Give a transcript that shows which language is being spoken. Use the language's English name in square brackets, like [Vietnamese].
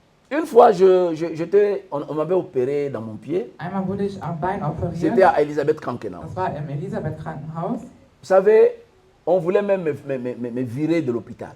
[French] une fois, on m'avait opéré dans mon pied. [German] einmal wurde ich am Bein [French] C'était [German] operiert. [French] à Elisabeth Krankenhaus. [German] Das war im Elisabeth Krankenhaus. [French] Vous savez, on voulait même me virer de l'hôpital.